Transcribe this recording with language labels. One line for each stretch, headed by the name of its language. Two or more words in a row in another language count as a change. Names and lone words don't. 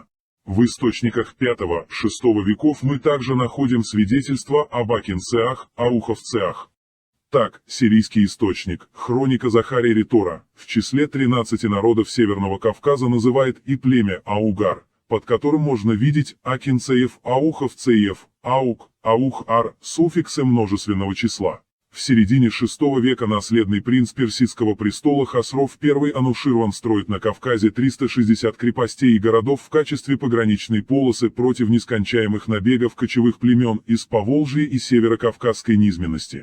Russian: В источниках V-VI веков мы также находим свидетельства об акинцеах, ауховцеах. Так, сирийский источник, хроника Захария Ритора, в числе 13 народов Северного Кавказа называет и племя Аугар, под которым можно видеть акинцеев, ауховцеев, аук, аух-ар, суффиксы множественного числа. В середине VI века наследный принц персидского престола Хасров I Ануширван строит на Кавказе 360 крепостей и городов в качестве пограничной полосы против нескончаемых набегов кочевых племен из Поволжья и северокавказской низменности.